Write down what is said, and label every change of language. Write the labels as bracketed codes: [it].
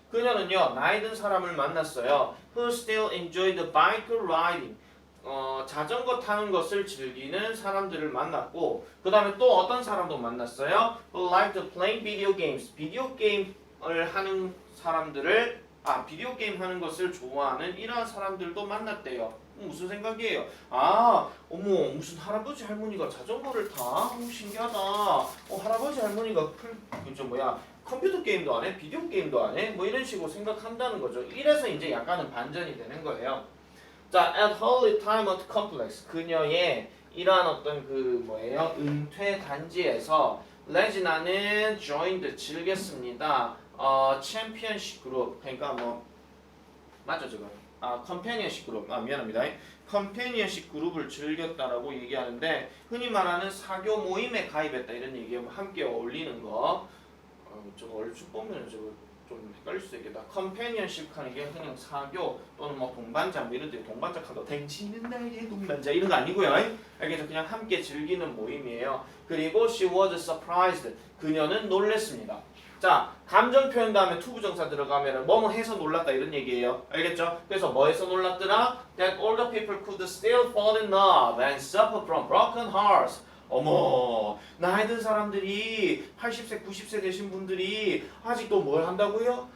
[ko] 그녀는요, 나이 든 사람을 만났어요. [en] Who still enjoy the bike riding. [ko] 자전거 타는 것을 즐기는 사람들을 만났고 그 다음에 또 어떤 사람도 만났어요? [en] Who liked playing video games. [ko] 비디오 게임을 하는 사람들을 비디오 게임 하는 것을 좋아하는 이러한 사람들도 만났대요. 무슨 생각이에요? 어머 무슨 할아버지 할머니가 자전거를 타? 신기하다. 할아버지 할머니가 컴퓨터 게임도 안 해? 비디오 게임도 안 해? 뭐 이런 식으로 생각한다는 거죠. 이래서 이제 약간은 반전이 되는 거예요. [en] 자, at her retirement complex. [ko] 그녀의 이러한 어떤 은퇴 단지에서 레지나는 joined 즐겼습니다. 챔피언십 그룹. 그러니까 맞죠 지금? 컴패니언십 그룹. 미안합니다. 컴패니언십 그룹을 즐겼다라고 얘기하는데 흔히 말하는 사교 모임에 가입했다 이런 얘기하면 함께 어울리는 거. 저거 얼추 보면 저거 좀 헷갈릴 수 있겠다. 컴패니언십 하는 게 그냥 사교 또는 동반자 이런 데 동반자 카드 당신은 나의 동반자 이런 거 아니고요. 알겠죠? 그냥 함께 즐기는 모임이에요. 그리고 [en] she was surprised. [ko] 그녀는 놀랬습니다. 자, 감정 표현 다음에 투부정사 들어가면 뭐뭐 해서 놀랐다 이런 얘기예요. 알겠죠? 그래서 뭐 해서 놀랐더라? [en] That all the people could still fall in love and suffer from broken hearts. [ko] 어머, 나이 든 사람들이 80세, 90세 되신 분들이 아직도 뭘 한다고요?